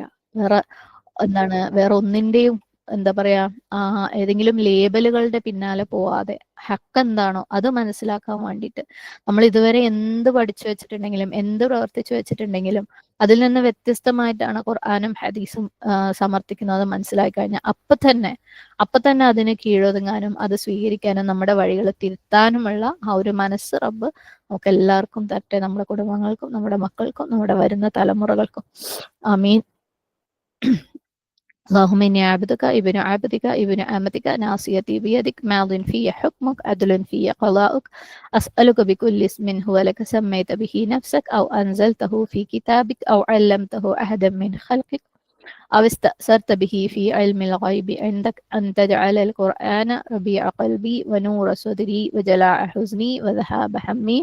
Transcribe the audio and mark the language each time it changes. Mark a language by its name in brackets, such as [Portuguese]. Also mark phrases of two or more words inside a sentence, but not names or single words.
[Malayalam] വേറെ ഒന്നിന്റെയും എന്താ പറയാ ഏതെങ്കിലും ലേബലുകളുടെ പിന്നാലെ പോവാതെ ഹക്ക് എന്താണോ അത് മനസ്സിലാക്കാൻ വേണ്ടിയിട്ട് നമ്മൾ ഇതുവരെ എന്ത് പഠിച്ചു വെച്ചിട്ടുണ്ടെങ്കിലും എന്ത് പ്രവർത്തിച്ചു വെച്ചിട്ടുണ്ടെങ്കിലും അതിൽ നിന്ന് വ്യത്യസ്തമായിട്ടാണ് ഖുർആനും ഹദീസും സമർത്ഥിക്കുന്നത് മനസ്സിലാക്കി കഴിഞ്ഞാൽ അപ്പൊ തന്നെ അതിന് കീഴൊതുങ്ങാനും അത് സ്വീകരിക്കാനും നമ്മുടെ വഴികൾ തിരുത്താനുമുള്ള ആ ഒരു മനസ്സ് റബ്ബ് നമുക്ക് എല്ലാവർക്കും തരട്ടെ. നമ്മുടെ കുടുംബങ്ങൾക്കും നമ്മുടെ മക്കൾക്കും നമ്മുടെ വരുന്ന തലമുറകൾക്കും. ആമീൻ. [Arabic] اللهم إني عبدك ابن عبدك ابن أمتك ناصيتي بيدك ماض في حكمك عدل في قضاؤك أسألك بكل اسم هو لك سميت به نفسك أو أنزلته في كتابك أو علمته أحدا من خلقك أو استأثرت به في علم الغيب عندك أن تجعل القرآن ربيع قلبي ونور صدري وجلاء حزني وذهاب همي.